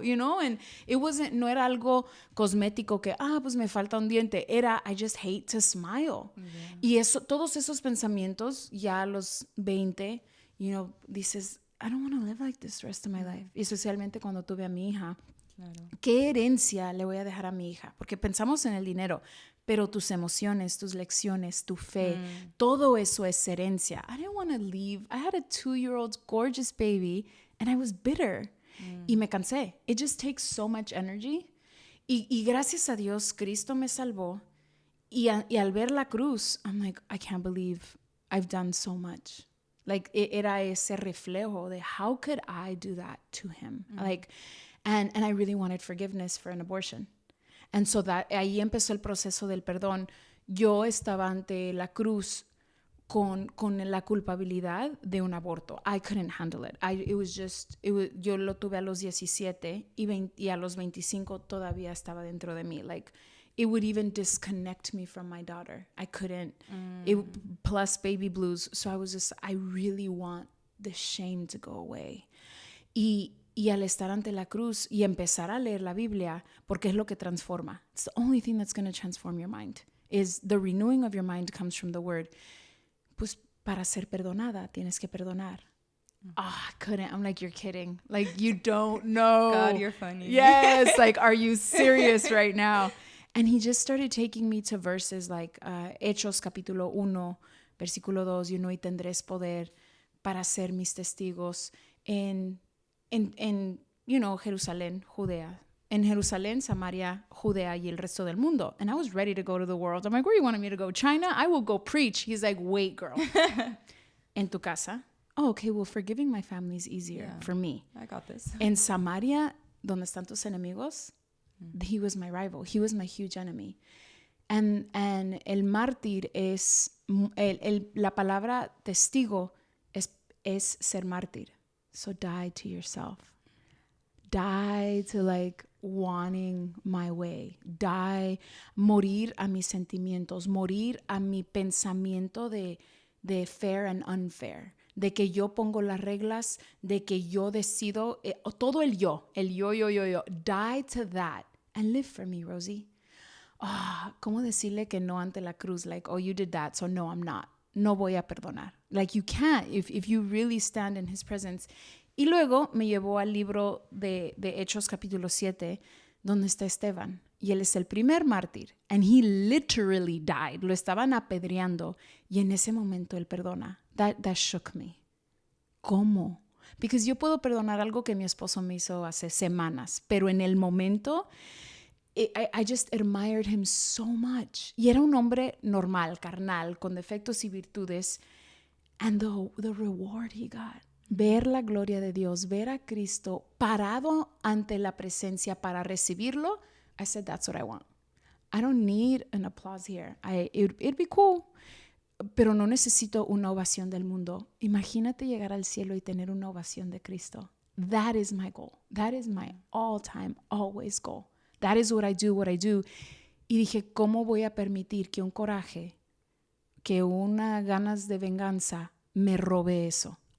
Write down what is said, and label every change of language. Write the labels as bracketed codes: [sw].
[es] And no era algo cosmético que, pues me falta un diente. [en] Era, I just hate to smile. Yeah. [es] Y todos esos pensamientos, ya a los 20, dices, [en] I don't want to live like this the rest of my life. [es] Y especialmente cuando tuve a mi hija. Claro. ¿Qué herencia le voy a dejar a mi hija? Porque pensamos en el dinero, pero tus emociones, tus lecciones, tu fe, todo eso es herencia. [en] I didn't want to leave. I had a 2-year-old gorgeous baby and I was bitter. [es] Y me cansé. [en] It just takes so much energy. [es] Y gracias a Dios, Cristo me salvó. Y al ver la cruz, [en] I'm like, I can't believe I've done so much. Like, [es] era ese reflejo de [en] how could I do that to him? Like, and I really wanted forgiveness for an abortion. And so [es] ahí empezó el proceso del perdón. Yo estaba ante la cruz con la culpabilidad de un aborto. [en] I couldn't handle it. [es] Yo lo tuve a los 17 y a los 25 todavía estaba dentro de mí. [en] Like, it would even disconnect me from my daughter. I couldn't. Plus baby blues. So I really want the shame to go away. [es] Y al estar ante la cruz y empezar a leer la Biblia, porque es lo que transforma. [en] It's the only thing that's going to transform your mind. Is the renewing of your mind comes from the word. [es] Pues para ser perdonada, tienes que perdonar. [en] I couldn't. I'm like, you're kidding. Like, you don't know. God, you're funny. Yes. Like, are you serious right now? And he just started taking me to verses like [es] Hechos capítulo 1, versículo 2, y tendréis poder para ser mis testigos en Jerusalén, Judea. En Jerusalén, Samaria, Judea y el resto del mundo. [en] And I was ready to go to the world. I'm like, where do you want me to go? China? I will go preach. He's like, wait, girl. [es] En tu casa? [en] Oh, okay, well, forgiving my family is easier for me. I got this. [es] En Samaria, donde están tus enemigos, [en] he was my rival. He was my huge enemy. And [es] el mártir es, la palabra testigo es ser mártir. [en] So die to yourself. Die to like wanting my way. Die, [es] morir a mis sentimientos, morir a mi pensamiento de fair and unfair, de que yo pongo las reglas, de que yo decido, todo el yo. [en] Die to that and live for me, Rosie. [es] ¿Cómo decirle que no ante la cruz? [en] Like, oh, you did that, so no, I'm not. [es] No voy a perdonar. [en] Like, you can't if you really stand in his presence. [es] Y luego me llevó al libro de Hechos capítulo 7, donde está Esteban. Y él es el primer mártir. [en] And he literally died. [es] Lo estaban apedreando. Y en ese momento él perdona. [en] That shook me. [es] ¿Cómo? Because yo puedo perdonar algo que mi esposo me hizo hace semanas. Pero en el momento, [en] I just admired him so much. [es] Y era un hombre normal, carnal, con defectos y virtudes. [en] And the reward he got. [es] Ver la gloria de Dios, ver a Cristo parado ante la presencia para recibirlo. [en] I said, that's what I want. I don't need an applause here. It'd be cool, [es] pero no necesito una ovación del mundo. Imagínate llegar al cielo y tener una ovación de Cristo. [en] That is my goal. That is my all-time, always goal. That is what I do. [es] Y dije, ¿cómo voy a permitir que un coraje, que una ganas de venganza me robe eso?